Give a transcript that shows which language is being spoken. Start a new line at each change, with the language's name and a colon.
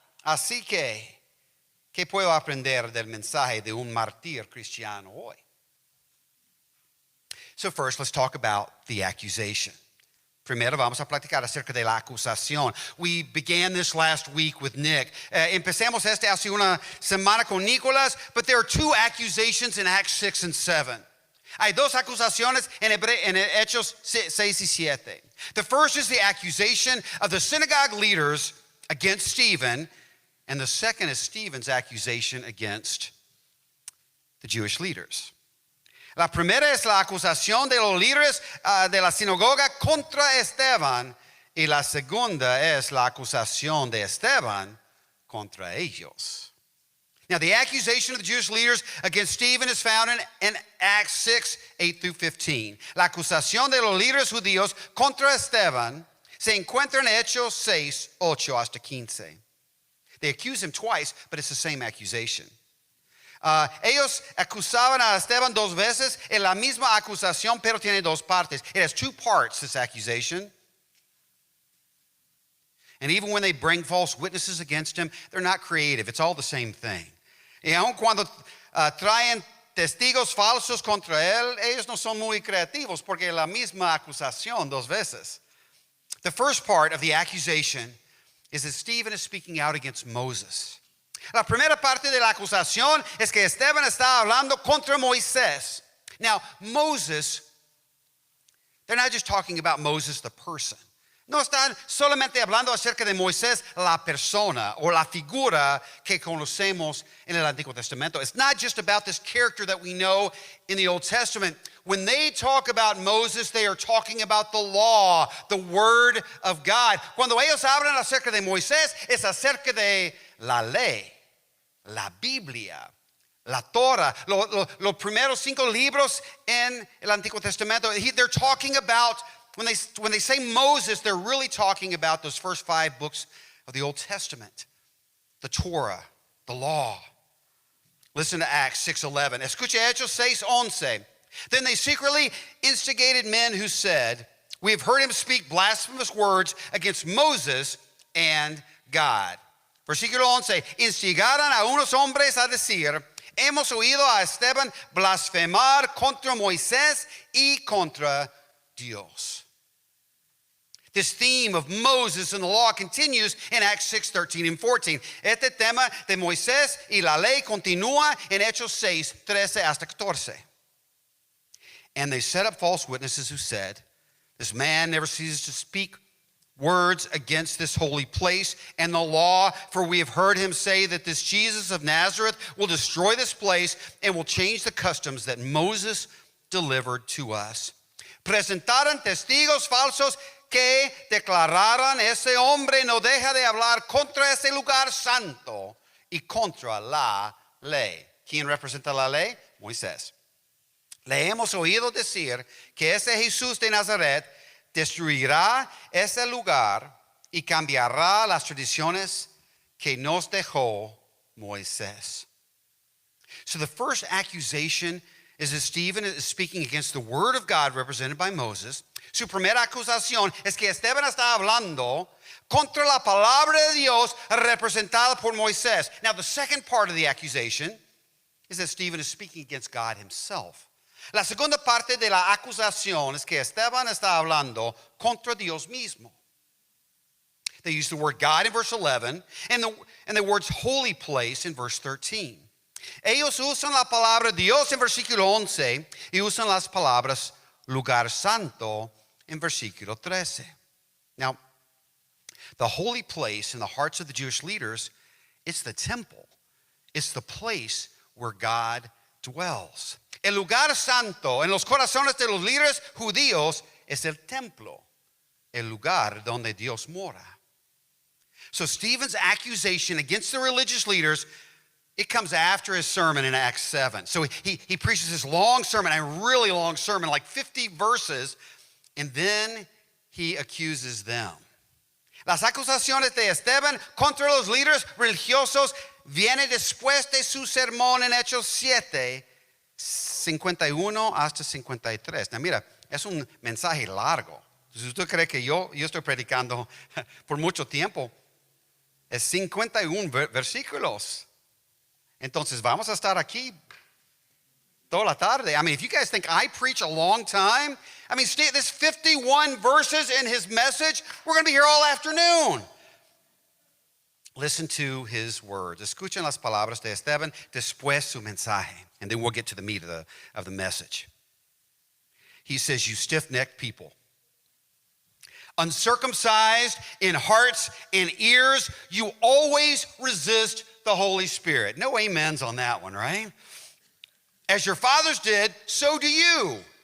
Spanish: Así que, ¿qué puedo aprender del mensaje de un mártir cristiano hoy?
English: So first, let's talk about the accusation.
Spanish: Primero vamos a platicar acerca de la acusación.
English: We began this last week with Nick.
Spanish: Empezamos hace una semana con Nicolás,
English: but there are two accusations in Acts 6 and 7.
Spanish: Hay dos acusaciones en Hechos 6 y 7.
English: The first is the accusation of the synagogue leaders against Stephen, and the second is Stephen's accusation against the Jewish leaders.
Spanish: La primera es la acusación de los líderes de la sinagoga contra Esteban, y la segunda es la acusación de Esteban contra ellos.
English: Now, the accusation of the Jewish leaders against Stephen is found in Acts 6, 8 through 15.
Spanish: La acusación de los líderes judíos contra Esteban se encuentra en Hechos 6, 8 hasta 15.
English: They accuse him twice, but it's the same accusation.
Spanish: Ellos acusaban a Esteban dos veces en la misma acusación, pero tiene dos partes.
English: It has two parts, this accusation. And even when they bring false witnesses against him, they're not creative. It's all the same thing.
Spanish: Y aun cuando traen testigos falsos contra él, ellos no son muy creativos porque es la misma acusación dos veces.
English: The first part of the accusation is that Stephen is speaking out against Moses.
Spanish: La primera parte de la acusación es que Esteban está hablando contra Moisés.
English: Now, Moses, they're not just talking about Moses the person.
Spanish: No están solamente hablando acerca de Moisés la persona o la figura que conocemos en el Antiguo Testamento.
English: It's not just about this character that we know in the Old Testament. When they talk about Moses, they are talking about the law, the word of God.
Spanish: Cuando ellos hablan acerca de Moisés, es acerca de la ley, la Biblia, la Torah, los primeros 5 libros en el Antiguo Testamento.
English: They're talking about, when they say Moses, they're really talking about those first 5 books of the Old Testament, the Torah, the law. Listen to Acts 6:11.
Spanish: Escucha Hechos 6:11.
English: Then they secretly instigated men who said, "We have heard him speak blasphemous words against Moses and God."
Spanish: Versículo 11. Instigaron a unos hombres a decir, "Hemos oído a Esteban blasfemar contra Moisés y contra Dios."
English: This theme of Moses and the law continues in Acts 6, 13 and 14.
Spanish: Este tema de Moisés y la ley continúa en Hechos 6, 13 hasta 14.
English: And they set up false witnesses who said, "This man never ceases to speak words against this holy place and the law, for we have heard him say that this Jesus of Nazareth will destroy this place and will change the customs that Moses delivered to us."
Spanish: Presentaron testigos falsos que declararon, "Ese hombre no deja de hablar contra ese lugar santo y contra la ley." ¿Quién representa la ley? Moisés. Le hemos oído decir que ese Jesús de Nazaret destruirá ese lugar y cambiará las tradiciones que nos dejó Moisés.
English: So the first accusation is that Stephen is speaking against the word of God represented by Moses.
Spanish: Su primera acusación es que Esteban está hablando contra la palabra de Dios representada por Moisés.
English: Now the second part of the accusation is that Stephen is speaking against God himself.
Spanish: La segunda parte de la acusación es que Esteban está hablando contra Dios mismo.
English: They use the word God in verse 11 and the words holy place in verse 13.
Spanish: Ellos usan la palabra Dios en versículo 11 y usan las palabras lugar santo en versículo 13.
English: Now, the holy place in the hearts of the Jewish leaders, it's the temple. It's the place where God dwells.
Spanish: El lugar santo en los corazones de los líderes judíos es el templo, el lugar donde Dios mora.
English: So Stephen's accusation against the religious leaders, it comes after his sermon in Acts 7. So he preaches this long sermon, a really long sermon, like 50 verses, and then he accuses them.
Spanish: Las acusaciones de Esteban contra los líderes religiosos vienen después de su sermón en Hechos 7, 51 hasta 53. Now mira, es un mensaje largo. Si usted cree que yo estoy predicando por mucho tiempo, es 51 versículos. Entonces vamos a estar aquí toda la tarde.
English: I mean, if you guys think I preach a long time, I mean, this 51 verses in his message, we're going to be here all afternoon. Listen to his words.
Spanish: Escuchen las palabras de Esteban después su mensaje.
English: And then we'll get to the meat of the message. He says, you stiff-necked people, uncircumcised in hearts and ears, you always resist the Holy Spirit. No amens on that one, right? As your fathers did, so do you.